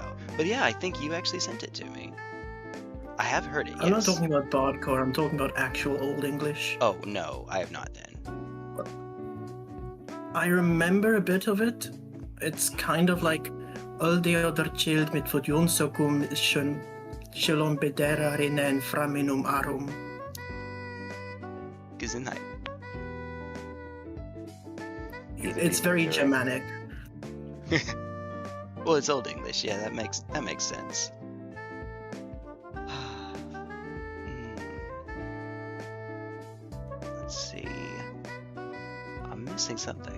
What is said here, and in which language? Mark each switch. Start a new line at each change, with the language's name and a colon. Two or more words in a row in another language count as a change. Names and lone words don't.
English: But yeah, I think you actually sent it to me. I have heard it, yes. I'm not talking about bardcore, I'm talking about actual Old English. Oh, no, I have not then. I remember a bit of it. It's kind of like all the other child mit fodjonsokum shalom bedera rinen framinum arum. Gesundheit. It's very Germanic. Well, it's Old English, yeah, that makes sense. Let's see. I'm missing something.